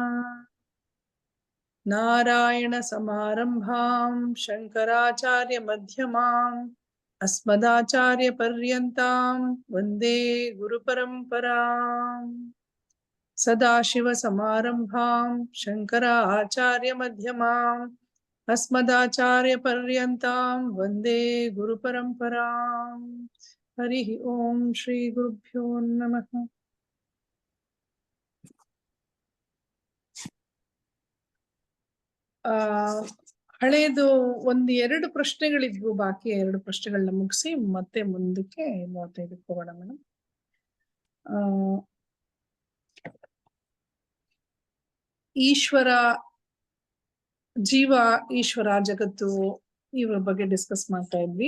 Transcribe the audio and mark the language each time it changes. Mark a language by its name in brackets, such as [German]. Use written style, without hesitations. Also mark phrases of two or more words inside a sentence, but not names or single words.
[Sanskrit] ನಾರಾಯಣ ಸಮಾರಂಭಾಂ ಶಂಕರಾಚಾರ್ಯ ಮಧ್ಯಮಾಂ ಅಸ್ಮದಾಚಾರ್ಯ ಪರ್ಯಂತಾಂ ವಂದೇ ಗುರು ಪರಂಪರಾಂ. ಸದಾಶಿವ ಸಮಾರಂಭಾಂ ಶಂಕರಾಚಾರ್ಯ ಮಧ್ಯಮಾಂ ಅಸ್ಮದಾಚಾರ್ಯ ಪರ್ಯಂತಾಂ ವಂದೇ ಗುರು ಪರಂಪರಾಂ. ಹರಿ ಓಂ ಶ್ರೀ ಗುರುಭ್ಯೋ ನಮಃ. [Kannada] ಹಳೇದು ಎರಡು ಪ್ರಶ್ನೆಗಳಿದ್ವು, ಬಾಕಿ 2 ಪ್ರಶ್ನೆಗಳನ್ನ ಮುಗಿಸಿ ಮತ್ತೆ ಮುಂದಕ್ಕೆ 35ಕ್ಕೆ ಹೋಗೋಣ ಮೇಡಮ್. ಈಶ್ವರ, ಜೀವ, ಈಶ್ವರ, ಜಗತ್ತು ಇವ್ರ ಬಗ್ಗೆ ಡಿಸ್ಕಸ್ ಮಾಡ್ತಾ ಇದ್ವಿ.